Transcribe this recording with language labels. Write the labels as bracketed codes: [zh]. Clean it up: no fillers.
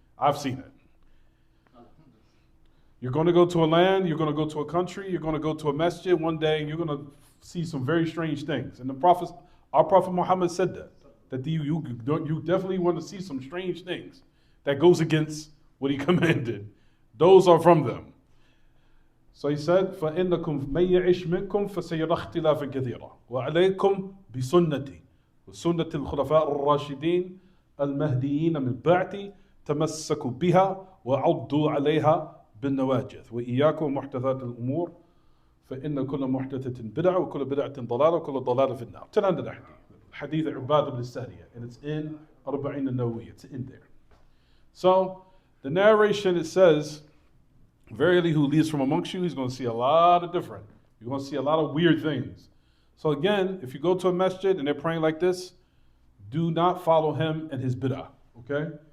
[en] I've seen it. You're going to go to a land, you're going to go to a country, you're going to go to a masjid one day, and you're going to see some very strange things. And our Prophet Muhammad said that you definitely want to see some strange things that goes against what he commanded. Those are from them. So he said, [ar] فَإِنَّكُمْ مَن يَعِشْ مِنْكُمْ فَسَيَرَى اخْتِلَافًا كَثِيرًا وَعَلَيْكُمْ بِسُنَّتِي وسنة الخلفاء الراشدين المهديين من بعدي تمسكوا بها وعضوا عليها بالنواجذ وإياكم محدثات الأمور فإن كل محدثة بدعة وكل بدعة ضلالة وكل ضلالة في النار. [en] Till end of the hadith. Hadith Ubad ibn Sariyah, and it's in Arba'in al-Nawawiyah. It's in there. So the narration, it says, verily who leads from amongst you, he's going to see a lot of different. You're going to see a lot of weird things. So again, if you go to a masjid and they're praying like this, do not follow him and his bid'ah, okay?